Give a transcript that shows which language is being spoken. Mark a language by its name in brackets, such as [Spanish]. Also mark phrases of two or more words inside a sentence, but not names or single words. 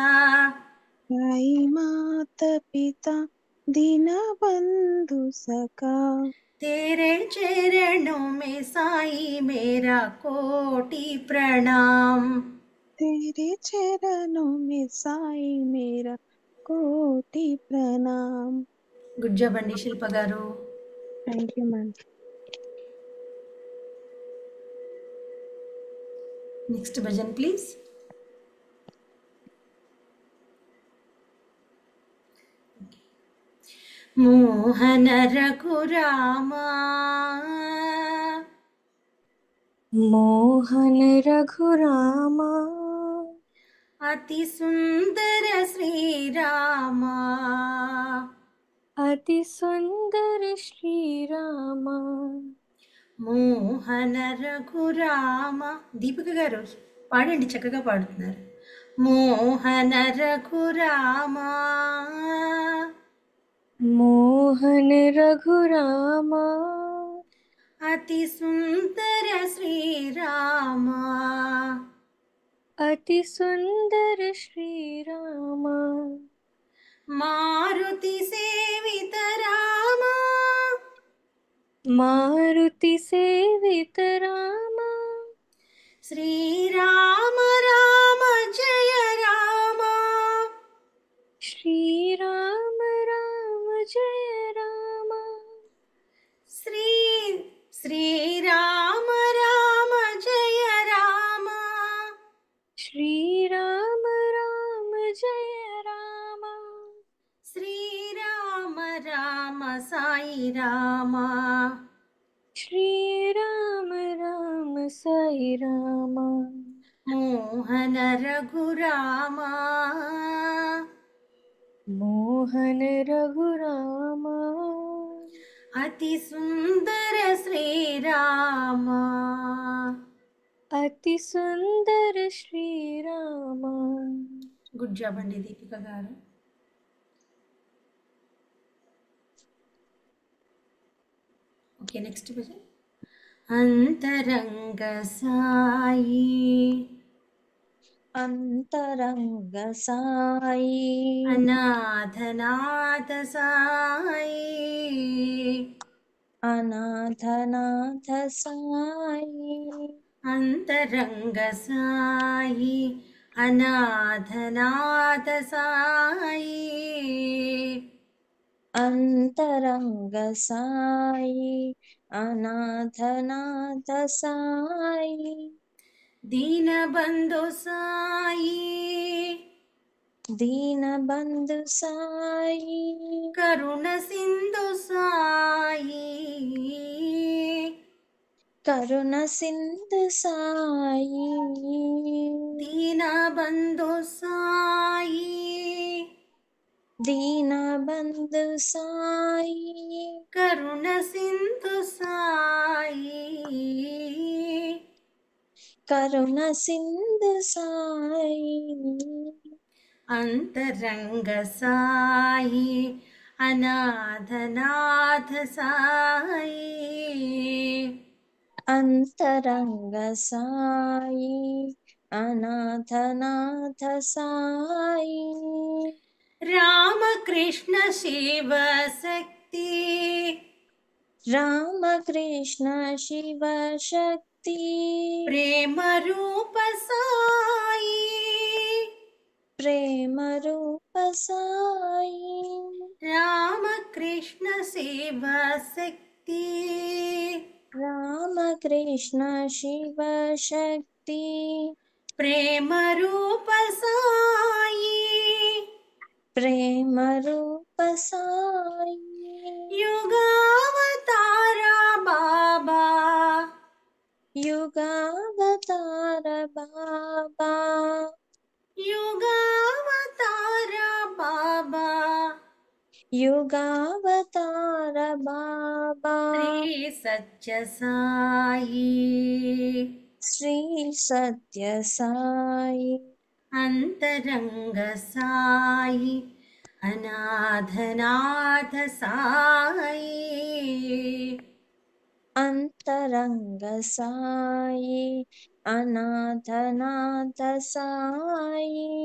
[Hindi] साई मात पिता दीन बंधु सखा तेरे चरणों में साई मेरा कोटि प्रणाम. तेरे चरणों में साई मेरा कोटि प्रणाम. [English] good job [Telugu] అండి శిల్ప గారు. [English] Thank you, ma'am. next bhajan please. [Hindi] मोहन रघुरामा मोहन रघुरामा अति सुंदर श्रीरामा अति सुंदर श्री रामा. मोहन रघुराम. [Telugu] దీపిక గారు పాడండి, చక్కగా పాడుతున్నారు. [Hindi] मोहन रघुरामा मोहन रघुरामा अति सुंदर श्रीरामा अति सुंदर श्री रामा. मारुति सेवित रामा मारुति सेवित रामा श्रीराम राम जय राम श्री राम राम जय रामा श्रीराम राम जय राम श्री राम राम जय रामा श्रीराम राम साई राम श्री राम राम साई रामा मोहन रघुरामा मोहन रघुरामा अति सुंदर श्रीरामा अति सुंदर श्रीरामा. [English] good job [Telugu] అండి దీపిక గారు. [English] okay next question. [Hindi] अंतरंग साई अंतरंग साई अनाथनाथ साई अनाथनाथ साई अंतरंग साई अनाथनाथ साई अंतरंग साई अनाथनाथ साई दीनबंधु साई दीनबंधु साई करुण सिंधु साई करुण सिंधु साई दीनबंधु साई दीनबंधु साई करुण सिंधु साई करुण सिंधु साई अंतरंग साई अनाथनाथ साई अंतरंग साई अनाथनाथ साई रामकृष्ण शिव शक्ति राम कृष्ण शिव शक्ति प्रेम रूप साई प्रेम रूप साई रामकृष्ण शिव शक्ति राम कृष्ण शिव शक्ति प्रेम रूप साई प्रेम रूप साई युगावतार बाबा युगावतार बाबा युगावतार बाबा युगावतार बाबा श्री सत्य साई श्री सत्य साई अंतरंग साई अनाथनाथ साई अंतरंग साई अनाथनाथ साई